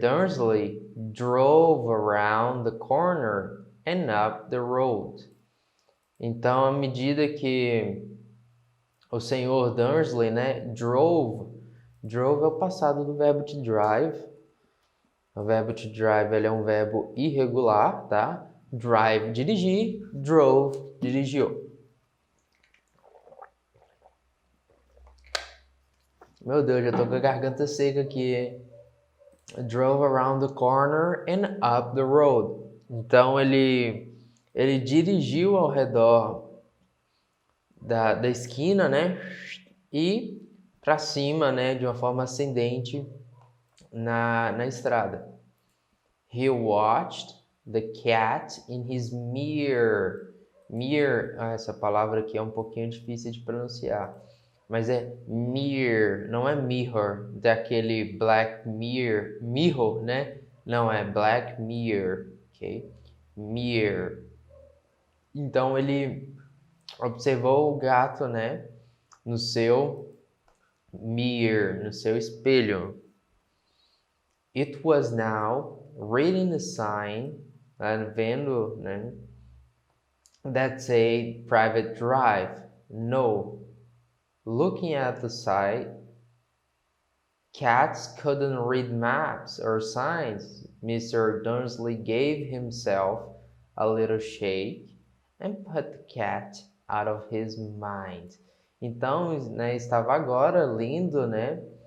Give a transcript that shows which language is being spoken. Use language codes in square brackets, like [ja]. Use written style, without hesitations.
[en] Dursley drove around the corner and up the road. [pt] Então, à medida que o senhor Dursley, né, drove é o passado do verbo to drive. O verbo to drive, ele é um verbo irregular, tá? Drive, dirigir. Drove, dirigiu. Meu Deus, já tô com a garganta seca aqui. [en] Drove around the corner and up the road. [pt] Então, ele dirigiu ao redor da esquina, né? E para cima, né? De uma forma ascendente na estrada. [en] He watched the cat in his mirror. [pt] Mirror, essa palavra aqui é um pouquinho difícil de pronunciar. Mas é mirror, não é mirror, daquele Black Mirror, né? Não, é Black Mirror, ok? Mirror. Então, ele observou o gato, né? No seu mirror, no seu espelho. [en] It was now reading the sign, [pt] vendo, né? [en] That said private drive. No. Looking at the site, cats couldn't read maps or signs. Mr. Dursley gave himself a little shake and put the cat out of his mind. [pt] Então, né, estava agora lendo, né?